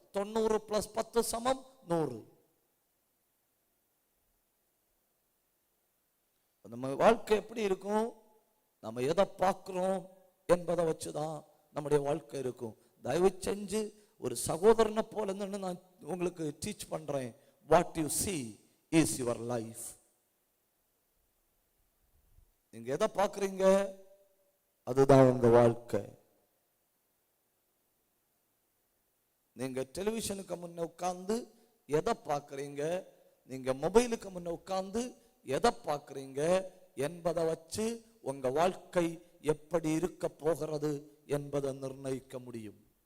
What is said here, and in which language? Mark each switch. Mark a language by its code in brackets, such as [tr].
[ta] 90 + 10 = 100. நம்ம வாழ்க்கை எப்படி இருக்கும்? நம்ம எதை பார்க்கிறோம் என்பதை வச்சுதான் நம்முடைய வாழ்க்கை இருக்கும். தயவு செஞ்சு ஒரு சகோதரனை போல நான் உங்களுக்கு டீச் பண்றேன். [en] What you see is your life. [ta] நீங்க எதை பார்க்கறீங்க அதுதான் உங்க வாழ்க்கை. நீங்க டெலிவிஷனுக்கு முன்ன உட்கார்ந்து எதை பார்க்கறீங்க, நீங்க மொபைலுக்கு முன்ன உட்கார்ந்து எதை பார்க்கறீங்க என்பதை வச்சு உங்க வாழ்க்கை எப்படி இருக்க போகிறது என்பதை நிர்ணயிக்க முடியும்.